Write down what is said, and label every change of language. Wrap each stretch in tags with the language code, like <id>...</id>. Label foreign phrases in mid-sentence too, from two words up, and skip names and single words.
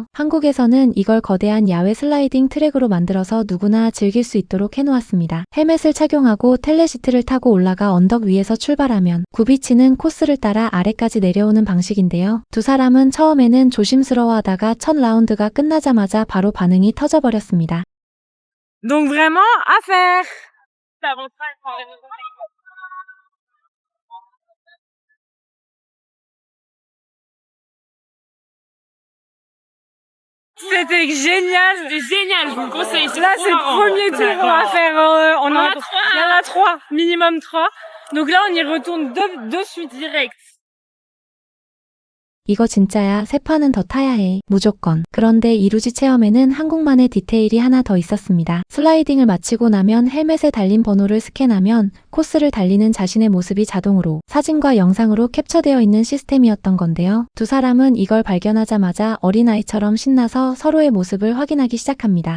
<ko>한국에서는 이걸 거대한 야외 슬라이딩 트랙으로 만들어서 누구나 즐길 수 있도록 해놓았습니다. 헬멧을 착용하고 시트를 타고 올라가 언덕 위에서 출발하면 굽이치는 코스를 따라 아래까지 내려오는 방식인데요. 두 사람은 처음에는 조심스러워하다가 첫 라운드가 끝나자마자 바로 반응이 터져버렸습니다.</ko> <fr>Donc vraiment, à faire! C'était génial! C'est génial, je vous le conseille. Là, c'est le premier tour qu'on va faire. On en a 3. Il y en a 3, minimum 3. Donc là, on y retourne de suite direct.</fr> <ko>이거 진짜야. 세 판은 더 타야 해. 무조건. 그런데 이 루지 체험에는 한국만의 디테일이 하나 더 있었습니다. 슬라이딩을 마치고 나면 헬멧에 달린 번호를 스캔하면 코스를 달리는 자신의 모습이 자동으로 사진과 영상으로 캡처되어 있는 시스템이었던 건데요. 두 사람은 이걸 발견하자마자 어린아이처럼 신나서 서로의 모습을 확인하기 시작합니다.</ko>